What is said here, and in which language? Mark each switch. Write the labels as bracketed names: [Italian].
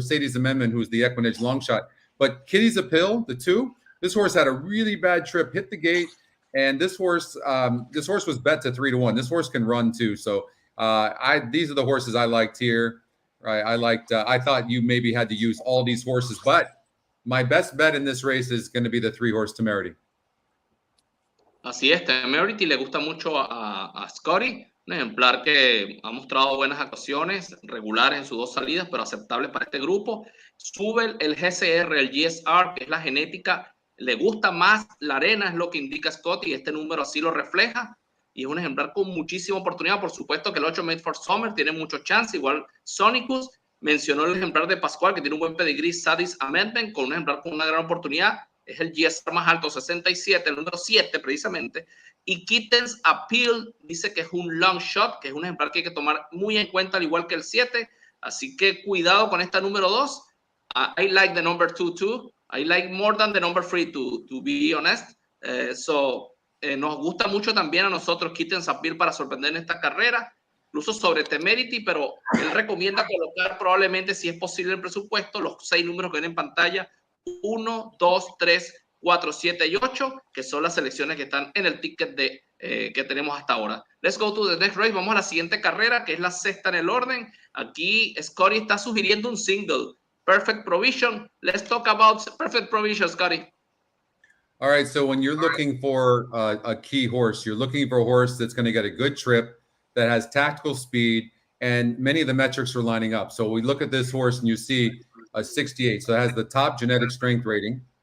[English] Sadie's Amendment, who's the EquinEdge long shot. But Kitty's Appeal, the 2, this horse had a really bad trip, hit the gate, and this horse was bet to 3-1. This horse can run too. So these are the horses I liked here. Right, I thought you maybe had to use all these horses, but my best bet in this race is going to be the 3 horse Temerity. [Spanish] Así es, Temerity le gusta mucho a Scotty, un ejemplar que ha mostrado buenas actuaciones, regulares en sus 2 salidas, pero aceptables para este grupo. Sube el GCR, el GSR, que es la genética, le gusta más la arena, es lo que indica Scotty, y este número así lo refleja. Y es un ejemplar con muchísima oportunidad. Por supuesto que el 8 Made for Summer tiene mucho chance. Igual Sonicus mencionó el ejemplar de Pascual, que tiene un buen pedigrí, Sadie's Amendment, con un ejemplar con una gran oportunidad. Es el GSR más alto, 67, el número 7 precisamente. Y Kitten's Appeal dice que es un long shot, que es un ejemplar que hay que tomar muy en cuenta, al igual que el 7. Así que cuidado con esta número 2. [English] I like the number 2 too. I like more than the number 3 to be honest. [Spanish] Nos gusta mucho también a nosotros Kitten's Appeal para sorprender en esta carrera, incluso sobre Temerity, pero él recomienda colocar probablemente, si es posible el presupuesto, los 6 números que ven en pantalla, 1, 2, 3, 4, 7 y 8, que son las selecciones que están en el ticket que tenemos hasta ahora. [English] Let's go to the next race. [Spanish] Vamos a la siguiente carrera, que es la 6ª en el orden. Aquí Scotty está sugiriendo un single, Perfect Provision. [English] Let's talk about Perfect Provision, Scotty. All right, so when you're looking for a key horse, you're looking for a horse that's going to get a good trip, that has tactical speed, and many of the metrics are lining up. So we look at this horse and you see a 68. So it has the top genetic strength rating.